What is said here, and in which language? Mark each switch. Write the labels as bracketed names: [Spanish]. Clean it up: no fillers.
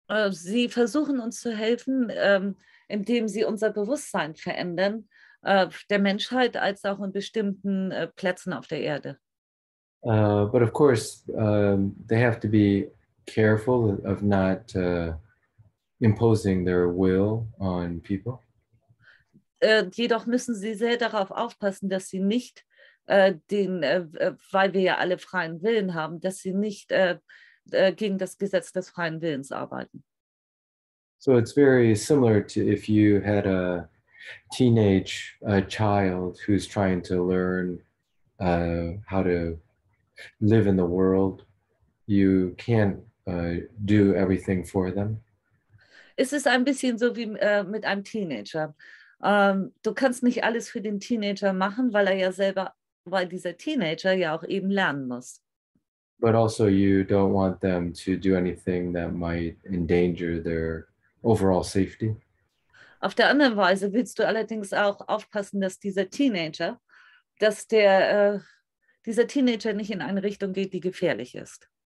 [German] Sie versuchen uns zu helfen, indem sie unser Bewusstsein verändern, der Menschheit als auch in bestimmten Plätzen auf der Erde. [English] But of course, they have to be careful of not imposing their will on people. [German] Jedoch müssen sie sehr darauf aufpassen, dass sie nicht weil wir ja alle freien Willen haben, dass sie nicht gegen das Gesetz des freien Willens arbeiten. [English] So it's very similar to if you had a teenage child who's trying to learn how to live in the world. You can't do everything for them. [German] Es ist ein bisschen so wie mit einem Teenager. Du kannst nicht alles für den Teenager machen, weil dieser Teenager ja auch eben lernen muss. [English] But also you don't want them to do anything that might endanger their overall safety. [German] Auf der anderen Weise willst du allerdings auch aufpassen, dass dieser Teenager nicht in eine Richtung geht, die gefährlich ist.